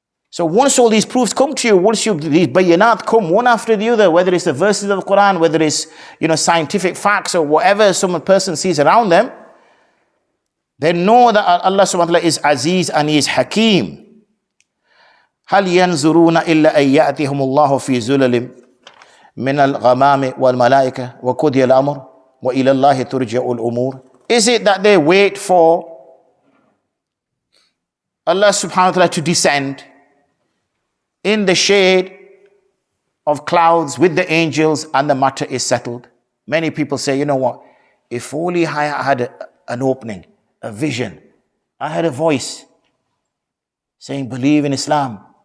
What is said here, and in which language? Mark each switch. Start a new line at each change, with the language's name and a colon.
English: So once all these proofs come to you, once these bayinat come one after the other, whether it's the verses of the Quran, whether it's, you know, scientific facts or whatever some person sees around them, they know that Allah subhanahu wa ta'ala is Aziz and He is Hakeem.
Arabic: هل ينظرون إلا أن يأتيهم الله في زلل من الغمام والملائكة وقضي الأمر وإلى الله ترجع الأمور.
English: Is it that they wait for Allah subhanahu wa ta'ala to descend in the shade of clouds with the angels and the matter is settled? Many people say, you know what, if only I had an opening, a vision, I had a voice saying believe in Islam.